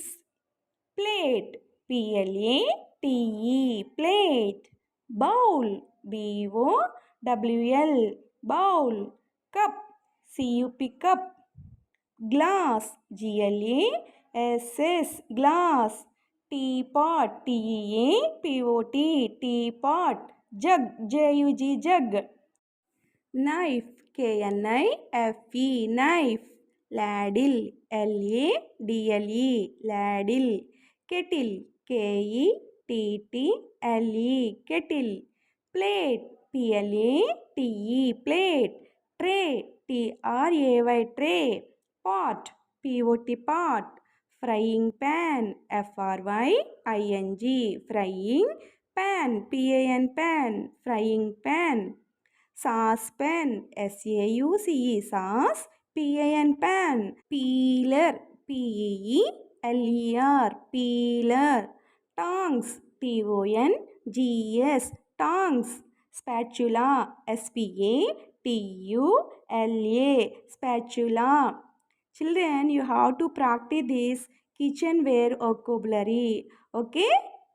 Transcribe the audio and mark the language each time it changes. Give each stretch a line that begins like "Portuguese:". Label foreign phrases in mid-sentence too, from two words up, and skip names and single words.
English: Plate, P-L-A-T-E, plate. Bowl, B-O-W-L, bowl. Cup, C-U-P, cup. Glass, G-L-A-S-S, glass. Teapot, T-E-A-P-O-T, teapot. Jug, J-U-G, jug. Knife, K-N-I-F-E, knife. Ladle, L-A-D-L-E, ladle. Kettle, K-E-T-T-L-E, kettle. Plate, P-L-A-T-E, plate. Tray, T-R-A-Y, tray. Pot, P-O-T, pot. Frying pan, F-R-Y-I-N-G, frying pan, P-A-N, pan, frying pan. Saucepan, S-A-U-C-E, sauce, P-A-N, pan. Peeler, P-E-E-L-E-R, peeler. Tongs, T-O-N-G-S, tongs. Spatula, S-P-A-T-U-L-A, spatula. Children, you have to practice this kitchenware vocabulary. Okay?